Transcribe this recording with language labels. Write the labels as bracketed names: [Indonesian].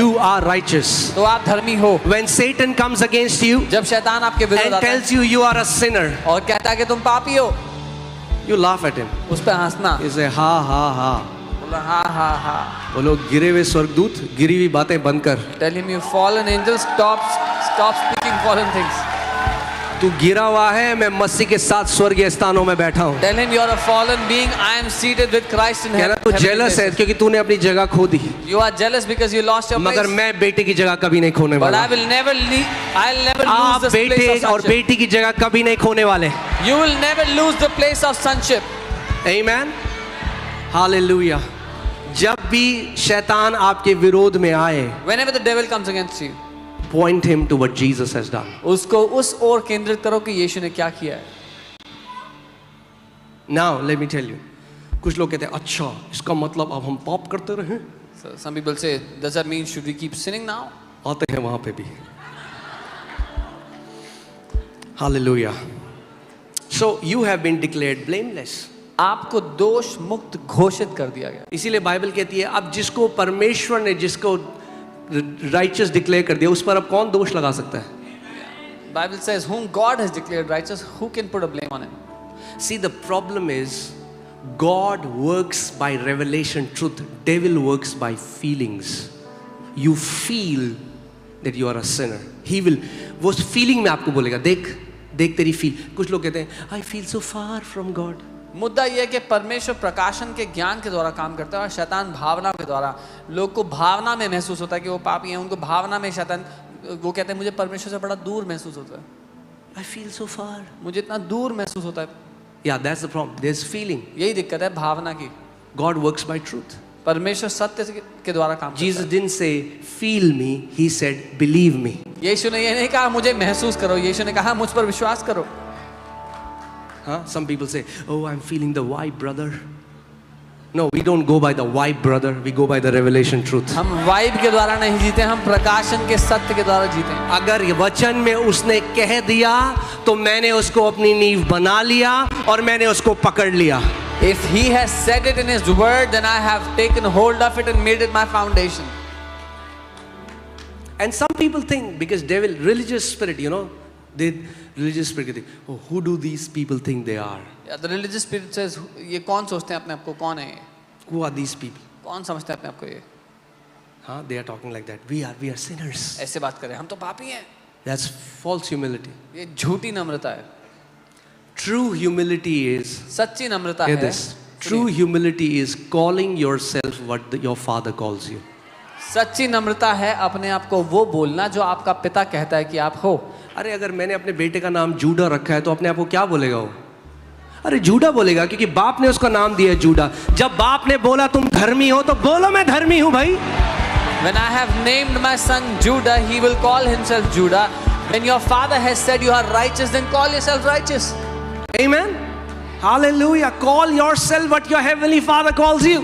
[English] you are righteous. [Hindi] तो आप धर्मी हो। [English] When Satan comes against you [Hindi] जब शैतान आपके विरुद्ध [English] and [Hindi] आता है [English] tells you you are a sinner, [Hindi] और कहता है कि तुम पापी हो, [English] you laugh at him. [Hindi] उस पर हंसना, [English] You say ha ha ha. [Hindi] बोला हाँ हाँ हाँ। बोलो गिरे हुए स्वर्गदूत, गिरी हुई बातें बंद कर। [English] Tell him you fallen angel, stop speaking fallen things. [Hindi] तू गिरा हुआ है, मैं मसीह के साथ स्वर्गीय स्थानों में बैठा हूँ। [English] Tell him you are a fallen being. I am seated with Christ in [Hindi] कहना [English] heaven. [Hindi] तू जेलस है क्योंकि तूने अपनी जगह खो दी, [English] You are jealous because you lost your [Hindi] मगर [English] place. [Hindi] मैं बेटे की जगह कभी नहीं खोने [English] But [Hindi] वाला। [English] I'll never lose [Hindi] आप [English] this place [Hindi] बेटे [English] of [Hindi] और [English] sonship. [Hindi] बेटी की जगह कभी नहीं खोने वाले। [English] You will never lose the place of sonship. Amen. Hallelujah. [Hindi] जब भी शैतान आपके विरोध में आए, [English] Whenever the devil comes against you, point him to what Jesus has done. [Hindi] उसको उस ओर केंद्रित करो कि यीशु ने क्या किया है। [English] Now let me tell you. [Hindi] कुछ लोग कहते हैं अच्छा इसका मतलब अब हम पाप करते रहें। [English] So some people say, does that mean should we keep sinning now? [Hindi] आते हैं वहां पे भी। [English] Hallelujah. So you have been declared blameless. [Hindi] आपको दोष मुक्त घोषित कर दिया गया। इसीलिए बाइबल कहती है अब जिसको परमेश्वर ने जिसको राइचियस डिक्लेयर कर दिया उस पर अब कौन दोष लगा सकता है? [English] Bible says, whom God has declared righteous, who can put a blame on him? See, the problem is God works by revelation truth. Devil works by feelings. You feel that you are a sinner. He will [Hindi] वो feeling में आपको बोलेगा देख देख तेरी feel. कुछ लोग कहते हैं [English] I feel so far from God. [Hindi] मुद्दा यह है कि परमेश्वर प्रकाशन के ज्ञान के द्वारा काम करता है और शैतान भावना के द्वारा। लोग को भावना में महसूस होता है कि वो पापी हैं, उनको भावना में शैतान, वो कहते हैं मुझे परमेश्वर से बड़ा दूर महसूस होता है। [English] I feel so far. [Hindi] मुझे इतना दूर महसूस होता है। [English] Yeah, that's the problem. There's feeling. [Hindi] यही दिक्कत है भावना की। [English] God works by truth. [Hindi] परमेश्वर सत्य के द्वारा काम करता [English] Jesus [Hindi] है। [English] didn't say feel me. He said believe me. [Hindi] यीशु ने ये नहीं कहा मुझे महसूस करो, यीशु ने कहा मुझ पर विश्वास करो। Huh? [English] Some people say, oh, I'm feeling the vibe, brother. No, we don't go by the vibe, brother. We go by the revelation truth. [Hindi] हम वाइब के द्वारा नहीं जीते, हम प्रकाशन के सत्य के द्वारा जीते हैं। अगर ये वचन में उसने कह दिया तो मैंने उसको अपनी नींव बना लिया और मैंने उसको पकड़ लिया। [English] If he has said it in his word, then I have taken hold of it and made it my foundation. And some people think because devil, religious spirit, you know, religious spirit, oh, who do these people think they are? Yeah, the religious spirit says, [Hindi] ये कौन सोचते हैं अपने आप को, कौन है ये? [English] Who are these people? [Hindi] कौन समझते हैं अपने आप को ये? Huh? [English] They are talking like that. We are sinners. [Hindi] ऐसे बात करें, हम तो पापी हैं। [English] That's false humility. [Hindi] ये झूठी नम्रता है। [English] True humility is, [Hindi] सच्ची नम्रता [English] hear [Hindi] है। [English] this, true humility is calling yourself what your father calls you. [Hindi] सच्ची नम्रता है अपने आप को वो बोलना जो आपका पिता कहता है कि आप हो। अरे अगर मैंने अपने बेटे का नाम जूडा रखा है तो अपने आप को क्या बोलेगा वो? अरे जूडा बोलेगा क्योंकि बाप ने उसका नाम दिया है जूडा। जब बाप ने बोला तुम धर्मी हो तो बोलो मैं धर्मी हूं भाई। [English] When I have named my son Judah, he will call himself Judah. When your father has said you are righteous, then call yourself righteous. Amen. Hallelujah. Call yourself what your heavenly father calls you.